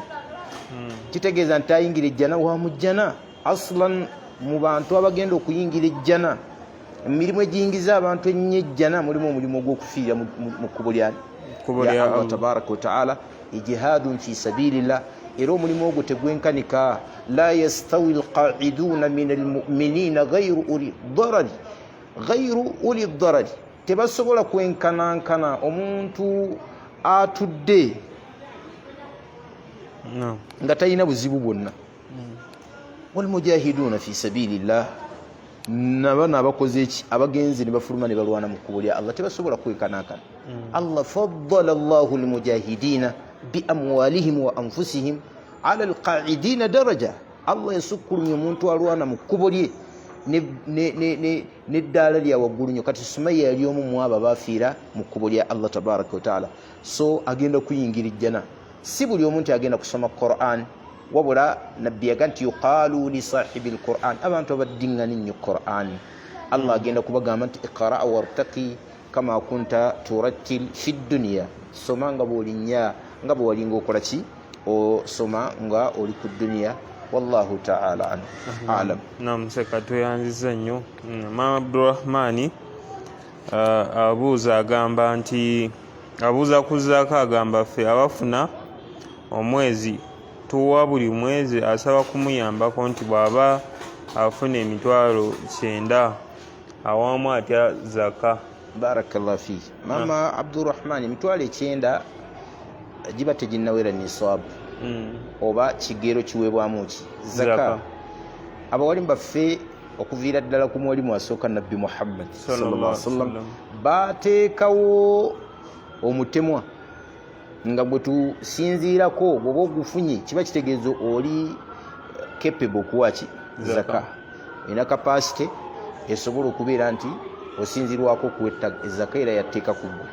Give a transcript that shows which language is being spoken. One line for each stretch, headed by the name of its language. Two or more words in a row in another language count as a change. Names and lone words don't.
Ganda: Kitegeeza nti ayingira ejjana wa mujjana aslan mu bantu abagenda okuyingira ejjana. Emirimu egiyingiza abantu ennyo ejjana mulimu omulimu ogw'okufiira mu kkubo lya Allah
Arabic: تبارك وتعالى الجهاد في سبيل الله.
Ganda: Era omulimu ogwo tegwenkanika.
Arabic: لا يستوي القاعدون من المؤمنين غير أولي الضرر
Ganda: tebasobola kwenkanankana omuntu atudde nga talina buzibu bwonna.
Arabic: والمجاهدون في سبيل الله
Ganda: nabano abakoze eki abagenzi ne bafuluma ne balwana mu kkubo lya Allah tebasobola kwenkanankana.
Arabic: الله فضل الله المجاهدين بأموالهم وأنفسهم على القاعدين درجة.
Ganda: Allah yasukkulumya omuntu alwana mu kkubo lye n'eddaala lya waggulu nnyo. Kati Sumayya yali omu mu abo abafiira mu kkubo lya Allah
Arabic: تبارك وتعالى.
Ganda: So agenda kuyingira ejjana. Si buli omuntu agenda kusoma Qur'an wabula nabbi yaga nti
Arabic: يقال لصاحب القرآن
Ganda: abantu abaddiŋŋana nnyo Qur'an. Allah agenda kubagamba nti
Arabic: اقرأ وارتق كما كنت ترتل في الدنيا.
Ganda: Soma nga bw'olinnya nga bwe walinga okola ki osoma nga oli ku dunia
Arabic: والله تعالى أعلم.
Ganda: Naam, seka tweyanziza nnyo. Mama Abdurrahmani abuuza agamba nti abuuza kuzaako agamba ffe abafuna omwezi tuwa buli mwezi asaba kumuyambako nti bw'aba afuna emitwalo 9 awamu atya zaka.
Arabic: بارك الله في
Ganda: mama Abdurrahman, emitwalo 9 giba teginnawera nisab oba kigero kiweebwamu ki zaka. Abawalimu baffe okuviira ddala ku mwalimu asooka nabbi Muhammad
Arabic: صلى الله عليه وسلم
Ganda: bateekawo omutemwa nga bwe tusinziirako bw'oba ogufunye kiba kitegeezo oli capable okuwaki zaka, ina capacity esobola okubeera nti osinzirwako okuwetta zaka era yatteeka ku ggwe.